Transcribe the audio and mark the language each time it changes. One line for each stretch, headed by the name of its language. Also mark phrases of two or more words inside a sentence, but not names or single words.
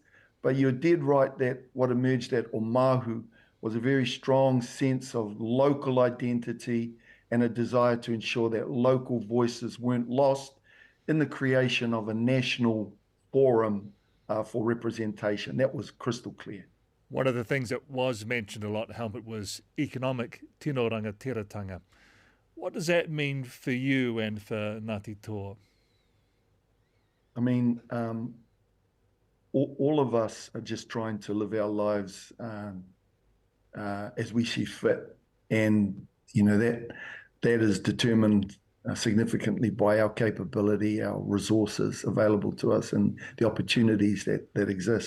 English: But you're dead right that what emerged at Omahu was a very strong sense of local identity and a desire to ensure that local voices weren't lost in the creation of a national forum for representation. That was crystal clear. One of the things that was mentioned a lot, Helmut, was economic
Māori: tino rangatiratanga.
English: What does that mean for you and for Ngāti Toa? I mean, all of us are just trying to live our lives as we see fit. And, that is determined significantly by our capability, our resources available to us, and the opportunities that exist.